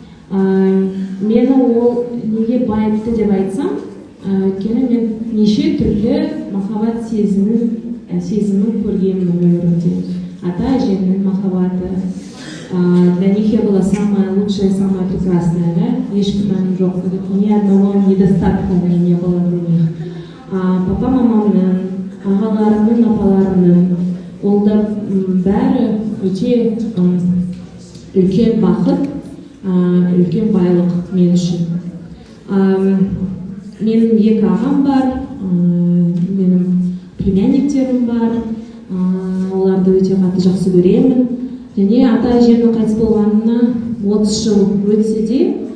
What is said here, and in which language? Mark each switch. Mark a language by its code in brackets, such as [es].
[kk] Мені ол неге байытты деп айтсам, өйткені мен неше түрлі махаббат сезімін көргенмін өмірімде. Ата әжемнің махаббаты, [ru] для них я была самая лучшая, самая прекрасная, да? [kk] Ешкім мәнім жоқ, [ru] ни одного недостатка не было для них. [kk] Папа мамамның, ағаларымның, апаларымның, ол да бәрі өте үлкен бақыт, үлкен байлық мен үшін. Менің екі ағам бар, менің племянниктерім бар, оларды өте қатты жақсы көремін. Және ата әжемнің қайтыс болғанына 30 жыл өтсе де,